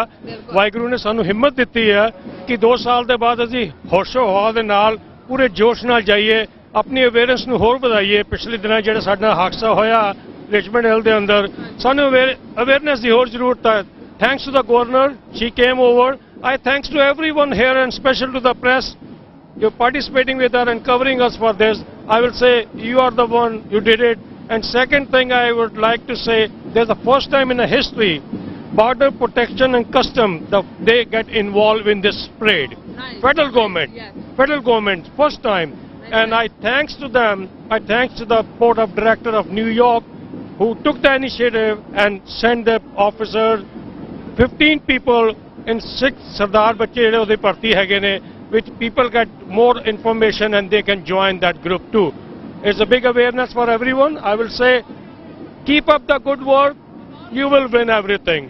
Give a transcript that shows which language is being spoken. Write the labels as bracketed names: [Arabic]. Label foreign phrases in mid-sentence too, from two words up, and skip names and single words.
[Punjabi] ਵਾਹਿਗੁਰੂ ਨੇ ਸਾਨੂੰ ਹਿੰਮਤ ਦਿੱਤੀ ਹੈ ਕਿ 2 ਸਾਲ ਦੇ ਬਾਅਦ ਅਸੀਂ ਹੋਸ਼ੋ ਹਵਾ ਦੇ ਨਾਲ ਪੂਰੇ ਜੋਸ਼ ਨਾਲ ਜਾਈਏ, ਆਪਣੀ ਅਵੇਅਰਨੈਸ ਨੂੰ ਹੋਰ ਵਧਾਈਏ। ਪਿਛਲੇ ਦਿਨਾਂ ਜਿਹੜਾ ਸਾਡਾ ਹਾਦਸਾ ਹੋਇਆ ਰਿਚਮੰਡ ਹਿੱਲ ਦੇ ਅੰਦਰ ਸਾਨੂੰ ਅਵੇਅਰਨੈਸ ਦੀ ਹੋਰ ਜ਼ਰੂਰਤ ਹੈ। [English] Thanks to the governor, she came over. I thanks to everyone here and special to the press. You're participating with us and covering us for this. I will say you are the one, you did it. And second thing I would like to say, there's the first time in the history, border protection and custom, they get involved in this parade. Nice. Federal government, first time. Nice. And I thanks to them, I thanks to the board of director of New York who took the initiative and sent the officer, 15 people in 6 [Punjabi] ਸਰਦਾਰ ਬੱਚੇ ਜਿਹੜੇ ਉਹਦੇ ਭਰਤੀ ਹੈਗੇ ਨੇ, [English] which people get more information and they can join that group too. It's a big awareness for everyone. I will say keep up the good work, you will win everything.